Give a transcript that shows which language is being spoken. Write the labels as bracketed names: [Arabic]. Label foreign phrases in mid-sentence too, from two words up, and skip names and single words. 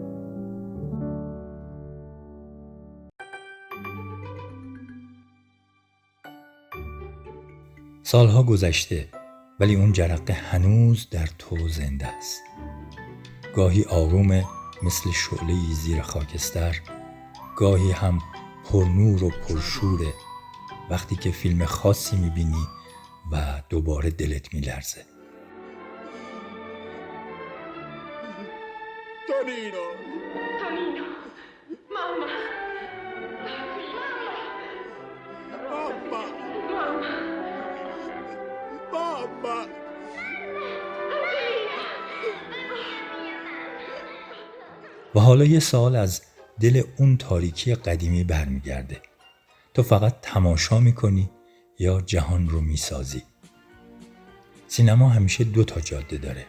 [Persian] سالها گذشته ولی اون جرقه هنوز در تو زنده است. گاهی آرومه مثل شعله‌ای زیر خاکستر، گاهی هم پرنور و پرشوره وقتی که فیلم خاصی میبینی و دوباره دلت میلرزه. [Italian] Tonino. Tonino! Mamma! Mamma. Mamma! Mamma. [Persian] و حالا یه سوال از دل اون تاریکی قدیمی برمیگرده. تو فقط تماشا میکنی یا جهان رو میسازی؟ سینما همیشه 2 تا جاده داره.